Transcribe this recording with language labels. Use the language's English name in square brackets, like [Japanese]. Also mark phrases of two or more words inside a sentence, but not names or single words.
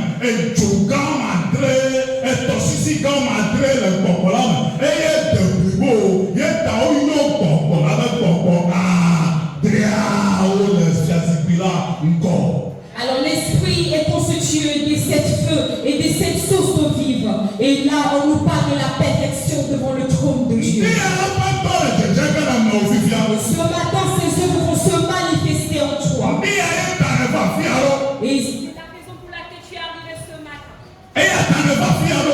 [Ewe] edzo gã madre, etɔsisi gã madre le gbɔgbɔ la me, eye de blibo, ye tawo yɔ gbɔgbɔ la be gbɔgbɔ adreawo le fiazikpui la ŋgɔ. [French] Alors l'esprit est constitué des 7 feux et des 7 sources d'eau vive. Et là, on nous parle de la perfection devant le trône de Dieu. Ce matin, ces œuvres vont se manifester en toi. Et c'est la raison pour laquelle tu es arrivé ce matin.